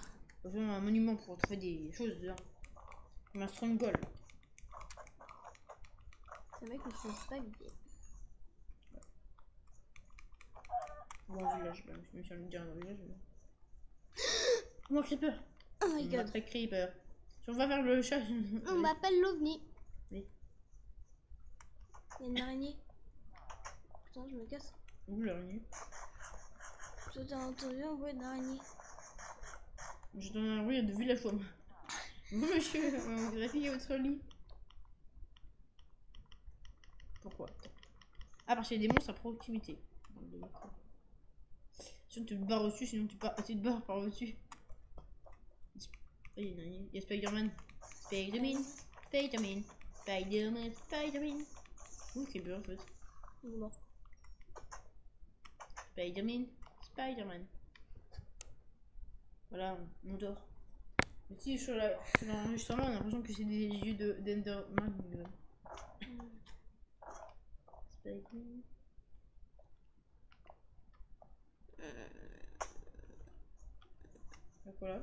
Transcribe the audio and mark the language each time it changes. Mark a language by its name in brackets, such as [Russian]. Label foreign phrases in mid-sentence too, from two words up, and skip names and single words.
[French] Il faut un monument pour trouver des choses dedans. Comme un stronghold. Ce mec ne sait pas l'idée. Ou un village, bah, même si on le dit un village. Moi, creeper. [English] Oh my god. [French] Très creeper. Si on va vers le chat. On m'appelle l'OVNI. Oui. Il y a une araignée. Putain, je me casse. Où l'araignée? J'ai entendu un bruit d'araignée. Je donne un bruit de villageois. Monsieur, vous réveillez votre lit. Pourquoi? Ah, parce qu'il y a des monstres à proximité. Sinon tu te barres au-dessus, sinon tu te barres par au-dessus. Il y a Spider-Man. Spider-Man. Spider-Man. Spider-Man. Spider-Man. Ouh, c'est bien en fait. Il est mort. Spider-Man. Spider-Man. Voilà, on dort. Mais si sur l'enregistrement, on a l'impression que c'est des yeux d'Enderman. Spaghetti. Donc voilà.